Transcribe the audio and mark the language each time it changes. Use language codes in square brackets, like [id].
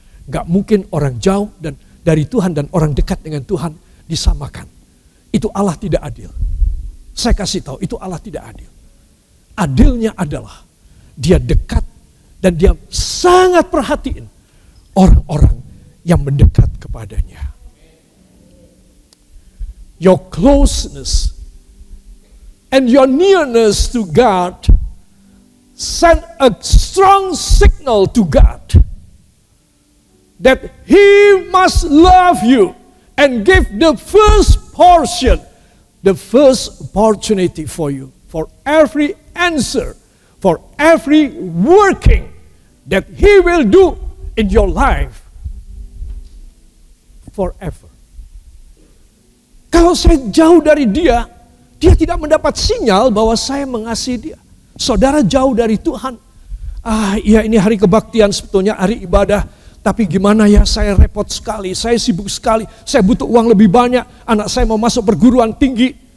[id] Gak mungkin orang jauh dan dari Tuhan dan orang dekat dengan Tuhan disamakan. Itu Allah tidak adil. Saya kasih tahu, itu Allah tidak adil. Adilnya adalah Dia dekat dan Dia sangat perhatiin orang-orang yang mendekat kepadanya. [en] Your closeness and your nearness to God send a strong signal to God that He must love you and give the first portion, the first opportunity for you, for every answer, for every working that He will do in your life forever. [id] Kalau saya jauh dari Dia, Dia tidak mendapat sinyal bahwa saya mengasihi Dia. Saudara jauh dari Tuhan. Iya ini hari kebaktian sebetulnya, hari ibadah. Tapi gimana ya, saya repot sekali, saya sibuk sekali, saya butuh uang lebih banyak, anak saya mau masuk perguruan tinggi.